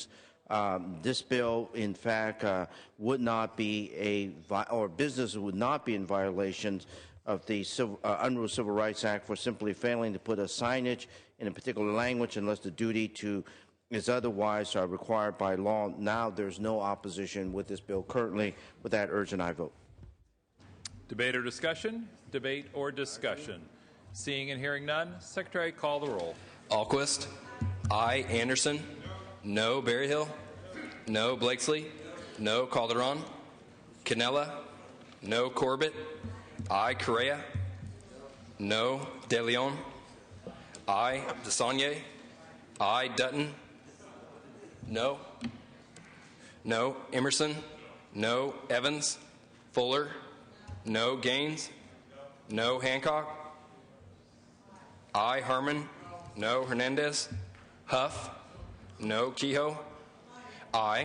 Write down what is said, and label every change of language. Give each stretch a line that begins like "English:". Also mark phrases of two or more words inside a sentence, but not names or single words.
English: This bill, in fact, would not be or businesses would not be in violations of the Unruh Civil Rights Act for simply failing to put a signage in a particular language unless the duty to is otherwise required by law. Now there's no opposition with this bill currently. With that, urge an aye vote. Debate or discussion? Debate or discussion? Seeing and hearing none, Secretary, call the roll. Alquist. Aye. Anderson. No. Berryhill. No. Blakesley. No. Calderon. Canella. No. Corbett. Aye. Correa. No. De Leon. Aye. DeSaulnier. Aye. Dutton. No. No. Emerson. No. Evans. Fuller. No. Gaines. No. Hancock. Aye. Harmon. No. Hernandez. Huff. No. Kehoe. Aye.